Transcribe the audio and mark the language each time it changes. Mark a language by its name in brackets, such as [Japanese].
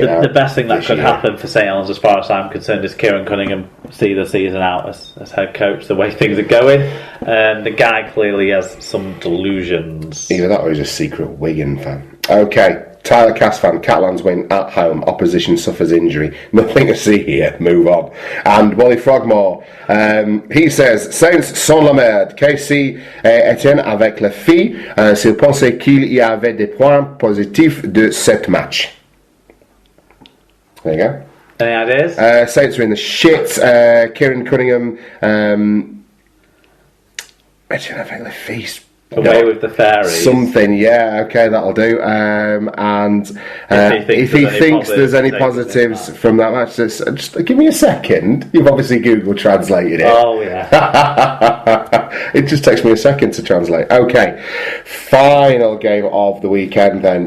[English] the best thing that could happen for St Helens, as far as I'm concerned, is Kieran Cunningham see the season out as head coach. The way things are going, the guy clearly has some delusions. Either that or he's a secret Wigan fan. Okay. Tyler Cass fan, Catalans win at home, opposition suffers injury. Nothing to see here, move on. And Wally Frogmore, he says, [French] Saints sont la merde. Casey Etienne avec les filles, s'il pensait qu'il y avait des points positifs de cette match. [English] There you go. Any ideas? Saints are in the shit. [French] Kieran Cunningham, Etienne avec les filles. [English] Away with the fairies. Something, yeah, okay, that'll do. And if he thinks there's any positives from that match, just give me a second. You've obviously Google translated it. Oh, yeah. It just takes me a second to translate. Okay, final game of the weekend then.